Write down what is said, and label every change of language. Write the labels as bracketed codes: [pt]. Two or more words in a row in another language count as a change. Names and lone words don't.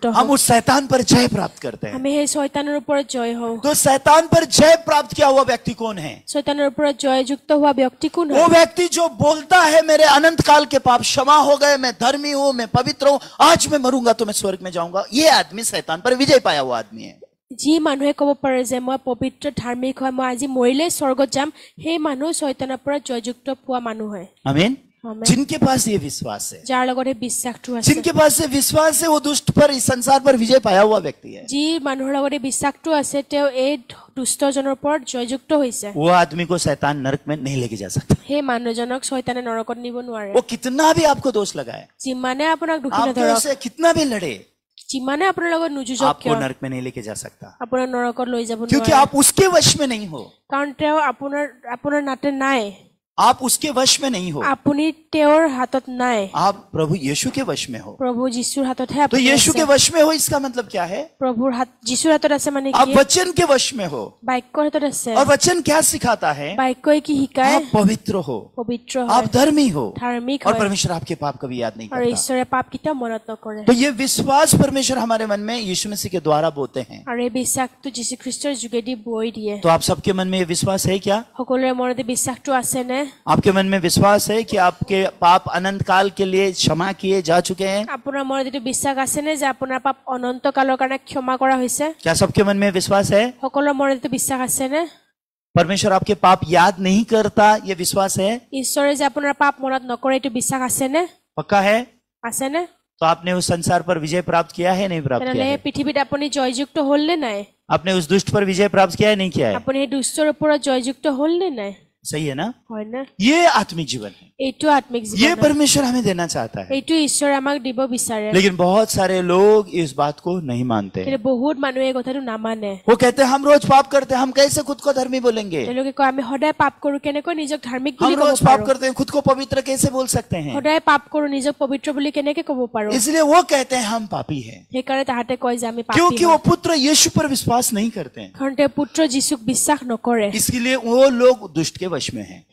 [hi] हम [as] হওঁ [hi] उस शैतान पर जय प्राप्त करते हैं। [as] আমি সেই শয়তানৰ ওপৰত জয় হওঁ [hi] तो शैतान पर जय प्राप्त किया हुआ व्यक्ति कौन है? [as] শয়তানৰ ওপৰত জয়যুক্ত হোৱা ব্যক্তি কোন [hi] वो [as] হয় [hi] व्यक्ति जो बोलता है मेरे अनंत काल के पाप क्षमा हो गए गए, मैं धर्मी हूं, मैं पवित्र हूं, आज मैं मरूंगा तो मैं स्वर्ग में जाऊंगा, ये आदमी शैतान पर विजय पाया हुआ आदमी है। [as] যি মানুহে ক'ব পাৰে যে মই পবিত্ৰ ধাৰ্মিক হয়, মই আজি মৰিলে স্বৰ্গত যাম, সেই মানুহ শয়তানৰ পৰা জয়যুক্ত পোৱা মানুহ হয়। [hi] आमीन। आमीन। जिनके पास ये विश्वास है, [as] যাৰ লগত এই বিশ্বাসটো আছে, [hi] जिनके पास ये विश्वास है, वो दुष्ट पर, इस संसार पर विजय पाया हुआ व्यक्ति है। [as] যি মানুহৰ লগত এই বিশ্বাসটো আছে তেওঁ এই দুষ্টজনৰ ওপৰত জয়যুক্ত হৈছে। [hi] वो आदमी को शैतान नरक में नहीं लेके जा सकता। [as] সেই মানুহজনক শয়তানে নৰকত নিব নোৱাৰে। [hi] वो कितना भी आपको दोष लगाए, [as] যিমানে আপোনাক দুখী [hi] आप [as] নধৰক, [hi] से कितना भी लड़े, [as] যিমানে আপোনাৰ লগত নুযুজক [hi] आपको [as] কিয়, [hi] नरक में नहीं लेके जा सकता, [as] আপোনাৰ নৰকত লৈ যাব [hi] क्योंकि [as] নোৱাৰে। [hi] आप उसके वश में नहीं हो। [as] কাৰণ তেওঁ আপোনাৰ নাতে নাই, [hi] आप उसके वश में नहीं हो, [as] আপুনি তেওঁৰ হাতত নাই, [hi] आप प्रभु यीशु के वश में हो। [as] প্ৰভু যীশুৰ হাততহে [hi] तो [as] আপুনি [hi] यीशु [as] আছে। [hi] के वश में हो, इसका मतलब क्या है? [as] প্ৰভুৰ হাত যীশুৰ হাতত আছে মানে [hi] आप [as] কি? [hi] वचन के वश में हो। [as] বাক্যৰ হাতত আছে। [hi] और वचन क्या सिखाता है? [as] বাক্যই কি শিকায়? [hi] आप पवित्र हो, [as] পবিত্ৰ [hi] आप [as] হয়, [hi] धर्मी हो, [as] ধাৰ্মিক [hi] और [as] হয়, [hi] परमेश्वर आपके पाप कभी याद नहीं [as] আৰু [hi] करता। [as] ঈশ্বৰে পাপ কেতিয়াও মনত নকৰে। [hi] तो ये विश्वास परमेश्वर हमारे मन में यीशु मसीह के द्वारा बोते हैं। [as] আৰু এই বিশ্বাসটো যীশুখ্ৰীষ্টৰ যোগেদি বৈ দিয়ে। [hi] तो आप सबके मन में ये विश्वास है क्या? [as] সকলোৰে মনতে বিশ্বাসটো আছে নে? [hi] आपके मन में विश्वास है कि आपके पाप अनंत काल के लिए क्षमा किए जा चुके हैं? [as] আপোনাৰ মনত এইটো বিশ্বাস আছে নে যে আপোনাৰ পাপ অনন্ত কালৰ কাৰণে ক্ষমা কৰা হৈছে? [hi] क्या सबके मन में विश्वास है? [as] সকলোৰে মনত এইটো বিশ্বাস আছে নে? [hi] परमेश्वर आपके पाप याद नहीं करता, ये विश्वास है? [as] ঈশ্বৰে যে আপোনাৰ পাপ মনত নকৰে এইটো বিশ্বাস আছে নে? [hi] पक्का है? [as] আছে নে? [hi] तो आपने उस संसार पर विजय प्राप्त किया है, नहीं प्राप्त [as] তেনেহ'লে [hi] किया [as] এই [hi] है? [as] পৃথিৱীত আপুনি জয়যুক্ত হ'ল নে নাই? [hi] आपने उस दुष्ट पर विजय प्राप्त किया है, नहीं किया है? [as] আপুনি এই দুষ্টৰ ওপৰত জয়যুক্ত হ'ল নে নাই? [hi] सही है ना? [as] হয় নে? [hi] ये आत्मिक जीवन है, [as] এইটো আত্মিক [hi] ये [as] জীৱন হয়। [hi] परमेश्वर हमें देना चाहता है। [as] এইটো ঈশ্বৰে আমাক দিব বিচাৰে। [hi] लेकिन बहुत सारे लोग इस बात को नहीं मानते। [as] কিন্তু বহুত মানুহে এই কথাটো নামানে। [hi] वो कहते हैं हम रोज पाप करते हैं, हम कैसे खुद को धर्मी बोलेंगे? [as] তেওঁলোকে কয় আমি সদায় পাপ কৰো, কেনেকৈ নিজক ধাৰ্মিক [hi] हम [as] বুলি ক'ব [hi] रोज पाप [as] পাৰো? [hi] करते हैं, खुद को पवित्र कैसे बोल सकते हैं? [as] সদায় পাপ কৰো, নিজক পবিত্ৰ বুলি কেনেকৈ ক'ব পাৰো? [hi] इसलिए वो कहते हैं हम पापी हैं, [as] সেইকাৰণে তাহাঁতে কয় যে আমি পাপী [hi] क्योंकि [as] হয়। [hi] वो पुत्र यीशु पर विश्वास नहीं करते हैं। [as] কাৰণ তেওঁ পুত্ৰ যীশুক বিশ্বাস নকৰে। [hi] इसके लिए वो लोग दुष्ट के वश में हैं।